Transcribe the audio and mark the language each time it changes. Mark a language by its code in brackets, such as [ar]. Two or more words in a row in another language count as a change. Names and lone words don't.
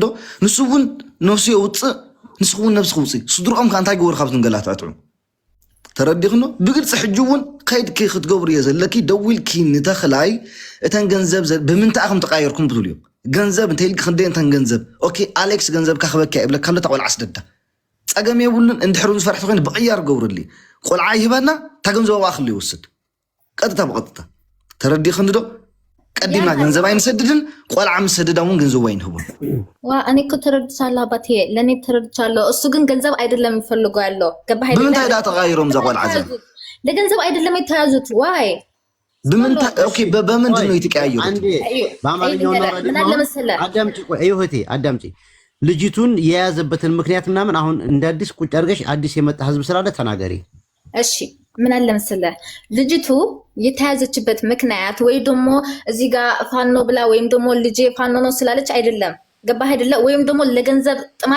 [ti] ንሱ እውን ነፍሱ የውፅእ ንስኹ እውን ነብሲ ክውፅእ ስድርኦም ከዓ እንታይ ግበሩ ካብ ዝንገላትዕትዑ ተረዲእኽንዶ ብግልፂ ሕጂ እውን ከይድኪ ክትገብሩ እየ ዘለኪ ደዊልኪ ንተኽላይ እተን ገንዘብ ብምንታይ ከም ተቃየርኩም ብትብል እዮም ገንዘብ እንተይልኪ ክንደይ እንተን ገንዘብ ኦኬ ኣሌክስ ገንዘብ ካኽበካ ይብለካ ካሎ ቆልዓ ስደዳ ፀገም የብሉን እንድሕር ዝፈርሒ ተኮይኑ ብቅያር ገብሩሊ ቆልዓ ይህበና እታ ገንዘብ ኣኽሊ ይወስድ ቀጥታ ብቀጥታ ተረዲእኽንዶ ቀዲምና ገንዘብ አይንሰድድን ቆልዓ ምሰደዳ እውን ገንዘብ አይንህቡን [am] እኔ እኮ ተረድቻለሁ አባቴ ለእኔ ተረድቻለሁ እሱ ግን ገንዘብ አይደለም የሚፈልገው ያለው ገባህ አይደለም [ti] በምንታይ ዳ ተቃይሮም እዛ ቆልዓ [am] ለገንዘብ አይደለም የተያዙት ዋይ በምንድን ነው የተቀያየሩት አንዴ በአማርኛው ነው አዳምጪ ቆይ እህቴ አዳምጪ ልጅቱን የያዘበትን ምክንያት ምናምን አሁን እንደ አዲስ ቁጭ አድርገሽ አዲስ የመጣ ህዝብ ስላለ ተናገሪ እሺ ምን አለ መሰለህ ልጅቱ የተያዘችበት ምክንያት ወይ ደግሞ እዚህ ጋር ፋኖ ብላ ወይም ደግሞ ልጄ ፋኖ ነው ስላለች አይደለም ገባህ አይደለ ወይም ደግሞ ለገንዘብ ጥማት